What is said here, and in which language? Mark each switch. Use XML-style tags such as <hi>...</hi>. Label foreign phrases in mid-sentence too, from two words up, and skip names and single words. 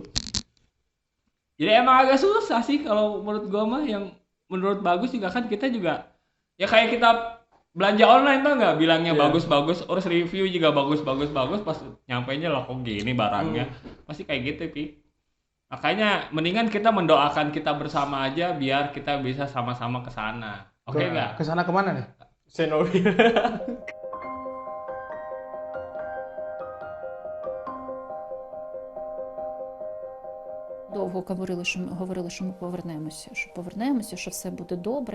<id>Jadi emang agak susah sih kalau menurut gua mah yang menurut bagus juga kan kita juga ya kayak kita belanja online tuh nggak bilangnya Iya. bagus-bagus, terus review juga bagus-bagus pas nyampainya lah kok gini barangnya. Pasti kayak gitu, Pi. Makanya mendingan kita mendoakan kita bersama aja biar kita bisa sama-sama ke sana. Oke nggak? Ke sana kemana nih? Chernobyl.</id> <uk>Довго говорили, що ми повернемося, що все буде добре.</uk>